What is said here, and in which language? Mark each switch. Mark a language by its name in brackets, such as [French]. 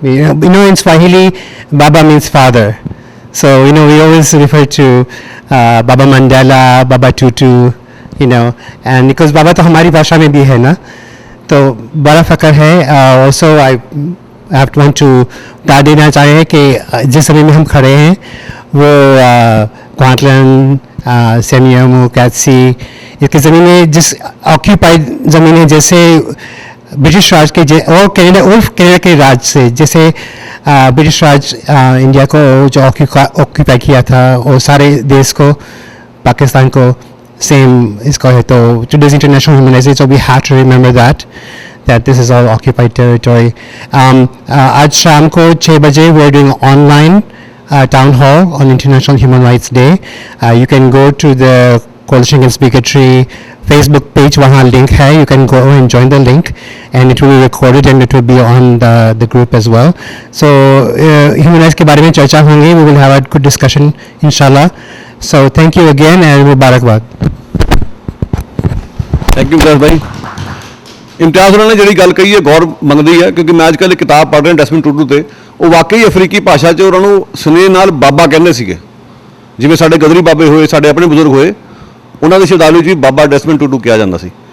[English] You know in Swahili, Baba means father. So you know we always refer to Baba Mandela, Baba Tutu, you know, and because Baba [Hindi] तो हमारी भाषा में भी है ना, तो बड़ा फ़ख्र है। [English] Also I have to want to [Hindi] बता देना चाहे कि जिस समय में हम खड़े हैं वो क्वांटलैंड, सेमियामू, कैथसी, इसकी ज़मीनें जिस ऑक्यूपाइड ज़मीनें जैसे ब्रिटिश राज के और कनाडा के राज से, जैसे ब्रिटिश राज इंडिया को जो ऑक्यूपाई किया था और सारे देश को, पाकिस्तान को सेम इसको है। [English] तो today's international human rights day, so we have to remember that this is all occupied territory. [Hindi] आज शाम को 6 बजे [English] we are doing online town hall on International Human Rights Day. You can go to the Coalition Against Bigotry Facebook page, [Hindi] वहाँ link है, [English] you can go and join the link and it will be recorded and it will be on the group as well. So human rights [Hindi] के बारे में चर्चा होंगी, [English] we will have a good discussion inshallah. So thank you again and मुबारकबाद। [Hindi] Thank you विकास भाई। [Punjabi] इम्तियाज़ होਰਾਂ ਨੇ ਜਿਹੜੀ ਗੱਲ ਕਹੀ ਹੈ ਗੌਰ ਮੰਗਦੀ ਹੈ, ਕਿਉਂਕਿ ਮੈਂ ਅੱਜ ਕੱਲ੍ਹ ਕਿਤਾਬ ਪੜ੍ਹ ਰਿਹਾ ਡੈਸਮੰਡ ਟੂਟੂ ਤੇ। ਉਹ ਵਾਕਈ ਅਫਰੀਕੀ ਭਾਸ਼ਾ 'ਚ ਉਹਨਾਂ ਨੂੰ ਸਨੇਹ ਨਾਲ ਬਾਬਾ ਕਹਿੰਦੇ ਸੀਗੇ, ਜਿਵੇਂ ਸਾਡੇ ਗਦਰੀ ਬਾਬੇ ਹੋਏ, ਸਾਡੇ ਆਪਣੇ ਬਜ਼ੁਰਗ ਹੋਏ, ਉਹਨਾਂ ਦੀ ਸ਼ਬਦਾਵਲੀ 'ਚ ਵੀ ਬਾਬਾ ਡੈਸਮੰਡ ਟੂਟੂ ਕਿਹਾ ਜਾਂਦਾ ਸੀ।